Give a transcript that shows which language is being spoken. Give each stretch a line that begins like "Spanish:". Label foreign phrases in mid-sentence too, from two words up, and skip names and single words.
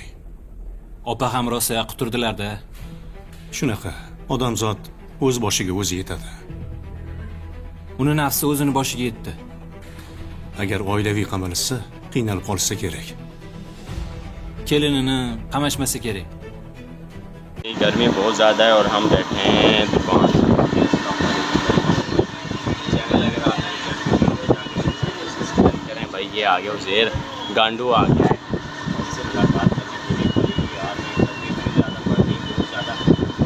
Uzbek: Opa ham rosa quturdilar-da. Shunaqa. Odamzod o'z boshiga o'zi yetadi. Uni nafsi o'zini boshiga yetdi. Agar oilaviy qamalsa, qiynalib qolsa kerak. Kelinini qamashmasa kerak.
Hindi: गर्मी बहुत ज़्यादा है और हम बैठे हैं दुकान करें भाई। ये आ गया उज़ेर, गांडू आ गया है। इससे मुलाकात करनी पड़ेगी यार, गर्मी बहुत ज़्यादा पड़ रही है, बहुत ज़्यादा।